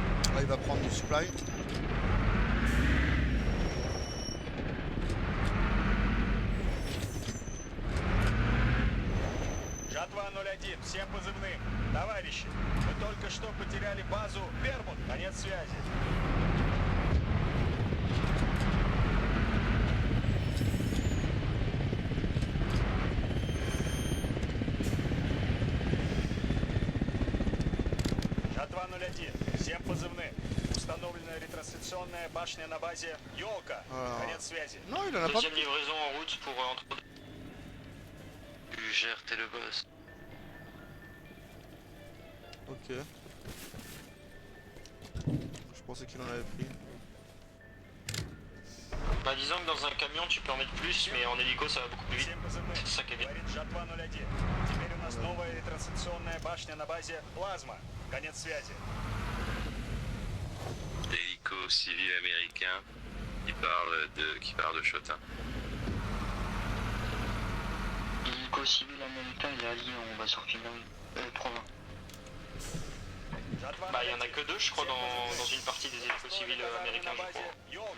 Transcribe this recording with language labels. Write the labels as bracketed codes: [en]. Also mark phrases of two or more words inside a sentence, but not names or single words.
[fr] Là il va prendre du supply. [ru] Жатва 01, всем позывным. Товарищи, мы только что потеряли базу Вермут. Конец связи. Жатва 01, всем позывным. Установлена ретрансляционная башня на базе Ёлка. Конец связи. [fr] Non, il en a pas. Deuxième livraison en route pour entre deux. Tu gères, t'es le boss. Ok. Je pensais qu'il en avait pris. Bah disons que dans un camion tu peux en mettre plus, mais en hélico ça va beaucoup plus vite. [ru] Всем позывным. [fr] C'est ça qui est bien. [ru] Говорит Жатва 01. Теперь у нас новая ретрансляционная башня на базе Плазма. Конец связи. [fr] Hélico civil américain qui parle de Chotin. L'hélico civil américain il est allié, on va sur Finlande. Provence. Bah il y en a que deux je crois dans une partie des hélicos civils américains je crois.